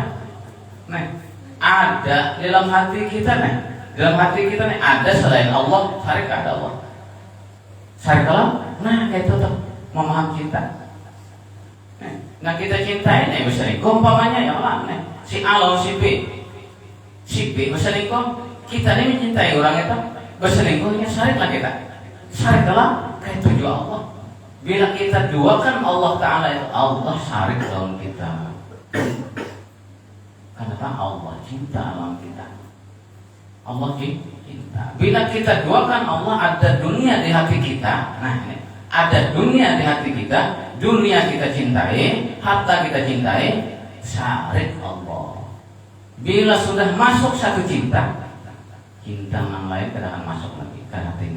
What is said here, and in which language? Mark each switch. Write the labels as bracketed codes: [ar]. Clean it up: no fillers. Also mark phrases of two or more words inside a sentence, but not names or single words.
[id] Nah, ada di dalam hati kita nih. Dalam hati kita nih ada selain Allah, syarik ada Allah. Syarik Allah, nah kayak itu tuh memaham cinta. Nah kita cintai nih berselingkuh umpamanya ya Allah nih. Si A lawan si B. Si B berselingkuh, kita nih mencintai orang itu berselingkuhnya syariklah kita. Syariklah kayak itu juga Allah. Bila kita duakan Allah Ta'ala itu Allah syarik lawan kita. Kenapa Allah cinta lawan kita? Allah cinta. Bila kita duakan Allah ada dunia di hati kita. Nah ini ada dunia di hati kita. Dunia kita cintai, harta kita cintai, syarik Allah. Bila sudah masuk satu cinta yang lain tidak akan masuk lagi ke hati ini.